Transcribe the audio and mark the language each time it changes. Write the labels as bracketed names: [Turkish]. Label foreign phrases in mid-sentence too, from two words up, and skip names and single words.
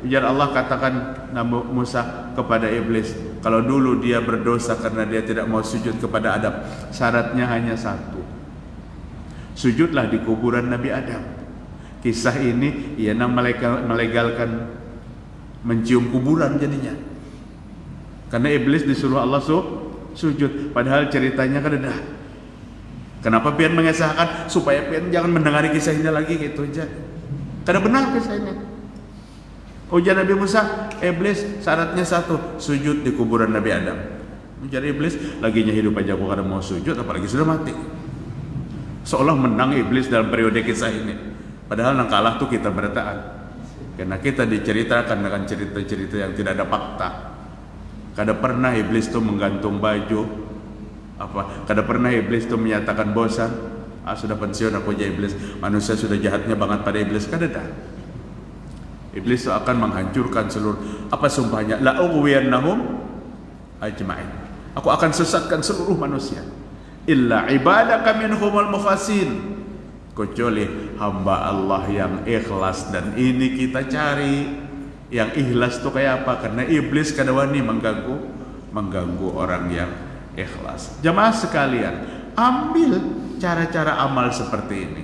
[Indonesian] Ujar Allah, katakan Nabi Musa kepada iblis, kalau dulu dia berdosa karena dia tidak mau sujud kepada Adam, syaratnya hanya satu, sujudlah di kuburan Nabi Adam. Kisah ini ia melegalkan mencium kuburan jadinya, karena iblis disuruh Allah sujud, padahal ceritanya kan ada. Kenapa pian mengesahkan supaya pian jangan mendengari kisah ini lagi gitu aja, karena benar kisah ini. Ujar Nabi Musa, iblis syaratnya satu, sujud di kuburan Nabi Adam. [Banjar] Ujar iblis, laginya hidup aja aku kada mau sujud, [Indonesian] apalagi sudah mati. Seolah menang iblis dalam periode kisah ini, padahal yang kalah tuh kita bertahan, karena kita diceritakan dengan cerita-cerita yang tidak ada fakta. [Banjar] Kada pernah iblis tuh menggantung baju, kada pernah iblis tuh menyatakan bosan, sudah pensiun aku jadi iblis, manusia sudah jahatnya banget pada iblis, kada dah. [Indonesian] Iblis akan menghancurkan seluruh, sumpahnya, [Arabic] لأغوينهم أجمعين, [Indonesian] aku akan sesatkan seluruh manusia, [Arabic] إلا عبادك منهم المخلصين, [Indonesian] kecuali hamba Allah yang ikhlas. Dan ini kita cari yang ikhlas itu kayak apa, karena iblis [Banjar] kada wani [Indonesian] mengganggu orang yang ikhlas. Jamaah sekalian, ambil cara-cara amal seperti ini.